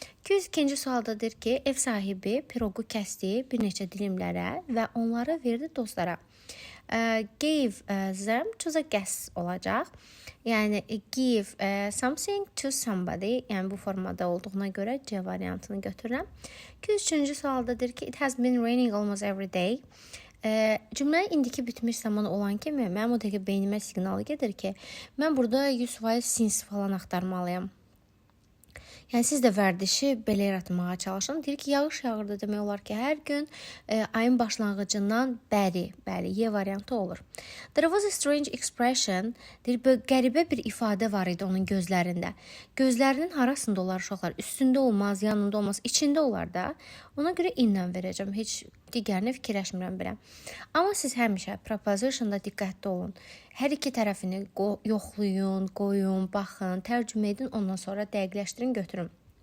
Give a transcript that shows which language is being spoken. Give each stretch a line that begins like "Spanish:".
Azerbaijani: 202-ci sualda deyir ki, ev sahibi piroqu kəsdi bir neçə dilimlərə və onları verdi dostlara.
English: Gave them to the guests olacaq.
Azerbaijani: Yəni,
English: give something to somebody.
Azerbaijani: Yəni, bu formada olduğuna görə C variantını götürürəm. 203-cü sualda deyir ki,
English: it has been raining almost every day.
Azerbaijani: Cümləyə indiki bitmiş zaman olan kimi mənim o dəqiqə beynimə siqnalı gedir ki, mən burada 100% since falan axtarmalıyam. Yəni, siz də vərdişi belə yaratmağa çalışın. Deyir ki, yağış yağırdı demək olar ki, hər gün ayın başlanğıcından bəri, Y variantı olur.
English: There was a strange expression.
Azerbaijani: Deyir, qəribə bir ifadə var idi onun gözlərində. Gözlərinin harasında olar uşaqlar? Üstündə olmaz, yanında olmaz, içində olar da. Ona görə inlə verəcəm. Heç digərini fikirləşmirəm belə. Amma siz həmişə prepositionda diqqətli olun. Hər iki tərəfini yoxlayın, qoyun, baxın, tərcümə edin, ondan sonra dəqiqləşdirin, götürün.